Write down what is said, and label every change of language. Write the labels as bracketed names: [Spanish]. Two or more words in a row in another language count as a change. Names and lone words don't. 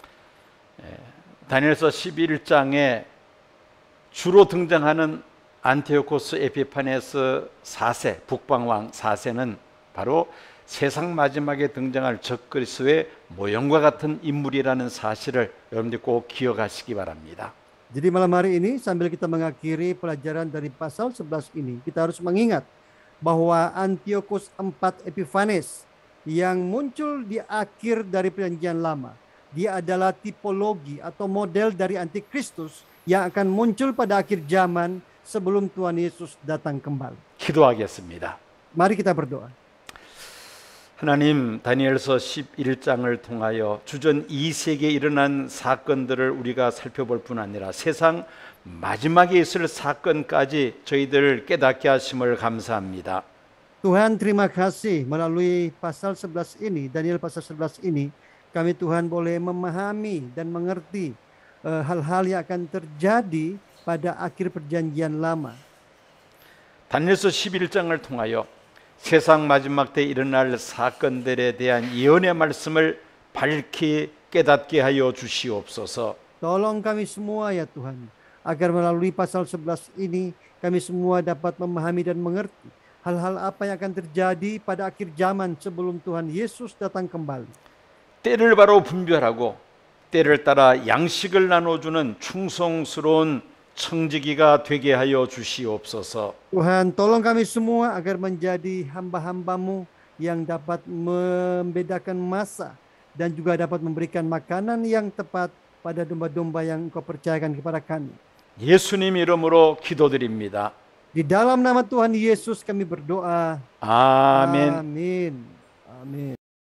[Korean] 다니엘서 11장에 주로 등장하는 안티오코스 에피파네스 4세, 북방왕 4세는 바로 세상 마지막에 등장할 적그리스도의 모형과 같은 인물이라는 사실을 여러분들 꼭 기억하시기 바랍니다. [Indonesian] Jadi malam hari ini sambil kita mengakhiri pelajaran dari pasal 11 ini, kita harus mengingat bahwa Antiochus IV Epiphanes yang muncul di akhir dari perjanjian lama, dia adalah tipologi atau model dari antikristus yang akan muncul pada akhir zaman sebelum Tuhan Yesus datang kembali. [Korean] 기도하겠습니다. [Indonesian] Mari kita berdoa. [Korean] 하나님, 다니엘서 11장을 통하여 주전 2세기에 일어난 사건들을 우리가 살펴볼 뿐 아니라 세상 마지막에 있을 사건까지 저희들을 깨닫게 하심을 감사합니다. [Indonesian] Tuhan, terima kasih melalui pasal 11 ini, Daniel pasal 11 ini, kami Tuhan boleh memahami dan mengerti hal-hal yang akan terjadi pada akhir perjanjian lama. [Korean] 다니엘서 11장을 통하여 세상 마지막 때 일어날 사건들에 대한 예언의 말씀을 밝히 깨닫게 하여 주시옵소서. [Indonesian] Tolong kami semua ya Tuhan, agar melalui pasal 11 ini kami semua dapat memahami dan mengerti hal-hal apa yang akan terjadi pada akhir zaman sebelum Tuhan Yesus datang kembali. [Korean] 때를 바로 분별하고 때를 따라 양식을 나눠주는 충성스러운 청지기가 되게 하여 주시옵소서. [Indonesian] Tuhan, tolong kami semua agar menjadi hamba-hamba-Mu yang dapat membedakan masa dan juga dapat memberikan makanan yang tepat pada domba-domba yang Engkau percayakan kepada kami. [Korean] 예수님 이름으로 기도드립니다. [Indonesian] Di dalam nama Tuhan Yesus kami berdoa. [Korean] 아멘. [Indonesian] Amin. Amin.